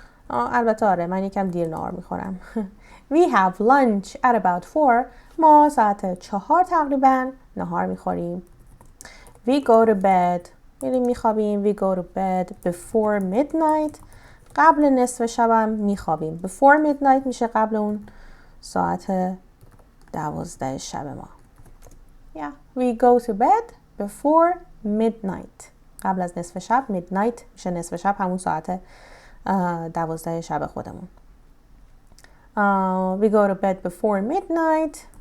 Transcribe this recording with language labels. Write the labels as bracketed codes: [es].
[fa] البته آره من یکم دیر نهار میخورم. [en] We have lunch at about 4. [fa] ما ساعت 4 تقریبا نهار میخوریم. [en] We go to bed. [fa] میریم میخوابیم. [en] We go to bed before midnight. [fa] قبل نصف شبم میخوابیم. [en] Before midnight [fa] میشه قبل اون ساعت 12 شب ما. [en] Yeah, we go to bed before midnight. [fa] قبل از نصف شب. midnight میشه نصف شب، همون ساعت 12 شب خودمون. [en] We go to bed before midnight.